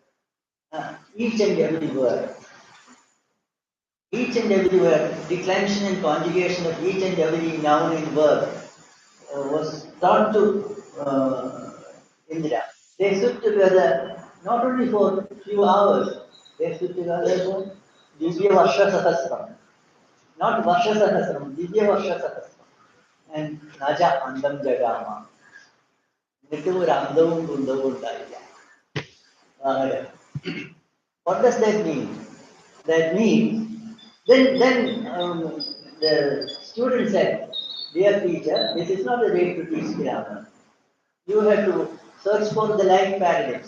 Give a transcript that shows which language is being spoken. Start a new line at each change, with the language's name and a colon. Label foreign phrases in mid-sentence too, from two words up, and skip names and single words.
English: Each and every word, declension and conjugation of each and every noun and verb was taught to Indra. They stood together not only for a few hours, they stood together for
Sanskrit: दिव्य वर्ष सहस्रम्.
English: Not
Sanskrit: वर्ष सहस्रम्, दिव्य वर्ष सहस्रम्. And Naja Andam Jagama.
Malayalam: എന്നിട്ട് ഒരു അന്തവും കുന്തവും ഉണ്ടായില്ല.
English: What does that mean? That means, then the student said, dear teacher, this is not the way to teach grammar. You have to search for the like paradigms.